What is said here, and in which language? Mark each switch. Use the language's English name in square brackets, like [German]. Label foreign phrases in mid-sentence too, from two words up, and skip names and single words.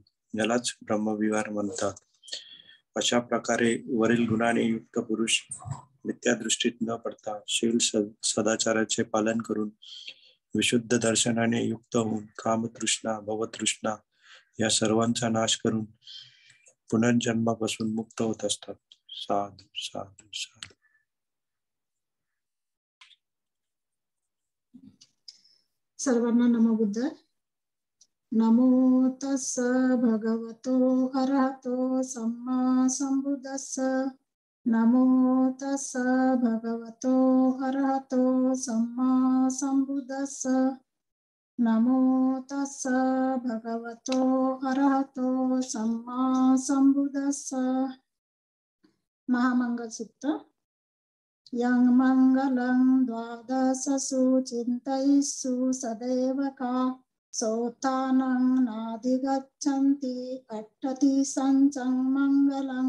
[Marathi] यालाच ब्रह्मविहार म्हणतात. अशा प्रकारे वरील गुणाने युक्त पुरुष मिथ्यादृष्टीत न पडता शील सदाचाराचे पालन करून विशुद्ध दर्शनाने युक्त होऊन कामतृष्णा, भवतृष्णा या सर्वांचा नाश करून पुनर्जन्मापासून मुक्त होत असतात. [Pali] साधू साधू साधू. [Marathi] सर्वांना [Pali] नमो बुद्ध. नमो तस्स भगवतो अरहतो सम्मा संबुद्धस्स. नमो तस्स भगवतो अरहतो सम्मा संबुद्धस्स. नमो तस्स भगवतो अरहतो सम्मा संबुद्धस्स. महामंगल सूत्र. यं मंगलं द्वादशसु चिन्तयिषु सदैव का सोतानं नाधिगच्छन्ति अट्टति सञ्चं मंगलं.